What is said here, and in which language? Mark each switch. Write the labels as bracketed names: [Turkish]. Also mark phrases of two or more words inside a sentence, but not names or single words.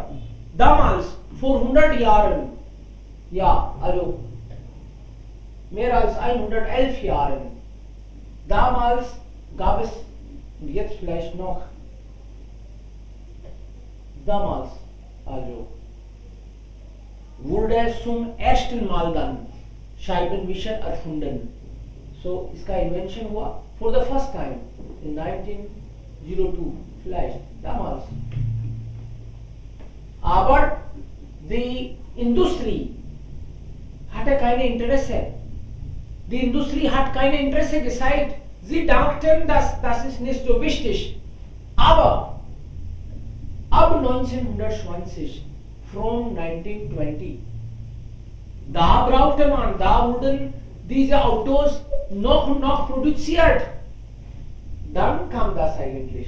[German] Damals, vor 100 Jahren, ja, also mehr als 111 Jahren, damals gab es, und jetzt vielleicht noch, damals, also, wurde zum ersten Mal dann Scheibenwischer erfunden. So, [English] इसका invention हुआ for the first time in 1902, [German] vielleicht, damals. Aber die Industrie hatte keine Interesse. Die Industrie hat keine Interesse gezeigt. Sie dachten, dass das ist nicht so wichtig. Aber ab 1920, from 1920, da wurden diese Autos noch produziert, dann kam das eigentlich.